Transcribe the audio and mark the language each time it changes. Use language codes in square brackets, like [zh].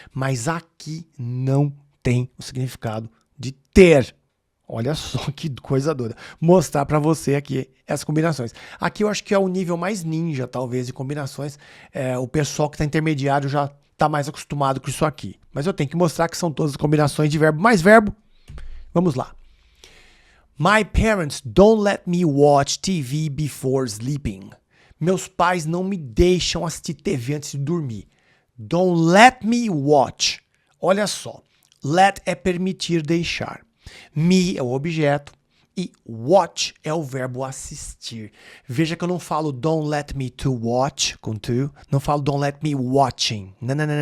[pt] Mas aqui não tem o significado de ter. Olha só que coisa doida. Mostrar para você aqui as combinações. Aqui eu acho que é o nível mais ninja, talvez, de combinações. O pessoal que está intermediário já está mais acostumado com isso aqui. Mas eu tenho que mostrar que são todas as combinações de verbo mais verbo. Vamos lá. [en] My parents don't let me watch TV before sleeping. [pt] Meus pais não me deixam assistir TV antes de dormir. [en] Don't let me watch. [pt] Olha só. Let é permitir, deixar. Me é o objeto e watch é o verbo assistir. Veja que eu não falo [en] don't let me to watch [pt] com to, não falo [en] don't let me watching. [pt] Não.